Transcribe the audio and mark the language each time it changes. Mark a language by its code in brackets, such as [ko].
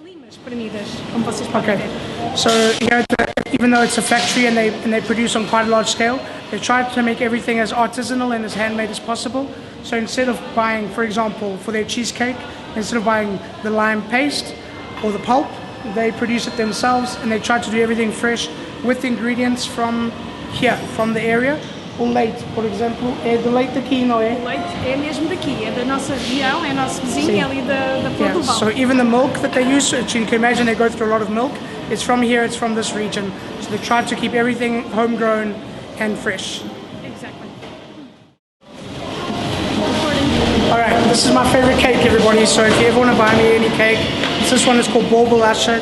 [en] Okay, so here, even though it's a factory and they produce on quite a large scale, they try to make everything as artisanal and as handmade as possible. So instead of buying, for example, for their cheesecake, instead of buying the lime paste or the pulp, they produce it themselves, and they try to do everything fresh with ingredients from here, from the area. [pt] O leite, por exemplo, é do leite daqui, não é? O leite é mesmo daqui, é da nossa região, é nosso vizinho, é ali da Portugal. [en] So even the milk that they use, you can imagine they go through a lot of milk. It's from here, it's from this region. So they try to keep everything homegrown and fresh. Exactly. Alright, this is my favorite cake, everybody. So if you ever want to buy me any cake, this one is called bolacha.